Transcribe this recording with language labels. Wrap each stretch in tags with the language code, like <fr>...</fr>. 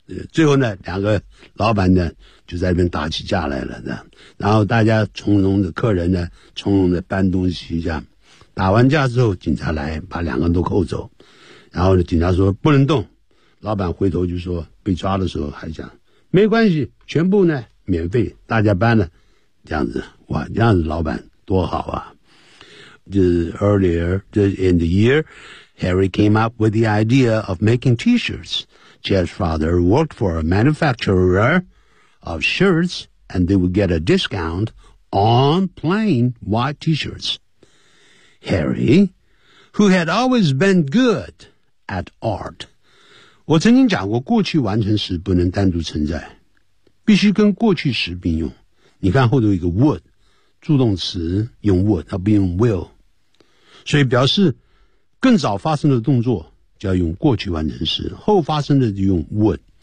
<zh>最后呢，两个老板呢就在那边打起架来了的，然后大家从容的，客人呢从容的搬东西，这样打完架之后，警察来把两个人都扣走，然后警察说不能动，老板回头就说被抓的时候还讲没关系，全部呢免费，大家搬了，这样子，哇，这样子老板多好啊。</zh> <en>就是 earlier in the year Harry came up with the idea of making t-shirtsJeff's father worked for a manufacturer of shirts, and they would get a discount on plain white t-shirts. Harry, who had always been good at art.</en> <zh>我曾经讲过，过去完成时不能单独存在，必须跟过去时并用。你看后头一个 would， 助动词用 would， 它不用 will， 所以表示更早发生的动作就要用过去完成时，后发生的就用 would。</zh>